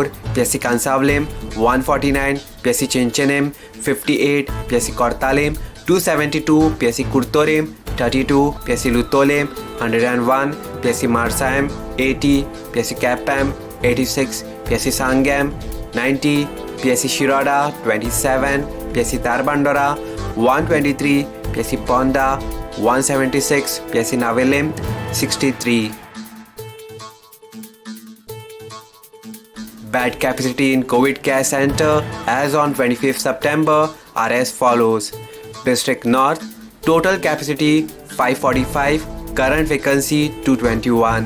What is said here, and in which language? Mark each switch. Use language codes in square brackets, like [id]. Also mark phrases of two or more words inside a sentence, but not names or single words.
[en] PSC Kansavlim 149, PSC Chinchenim 58, PSC Kortalim 272, PSC Kurtorim 32, PSC Lutolim 101, PSC Marsaim 80, PSC Kapam 86, PSC Sangam 90, PSC Shirada 27, PSC Tarbandora 123, PSC Ponda 176, PSC Navelim 63. Bed capacity in COVID Care Center as on 25th September are as follows. District North, total capacity 545, current vacancy 221.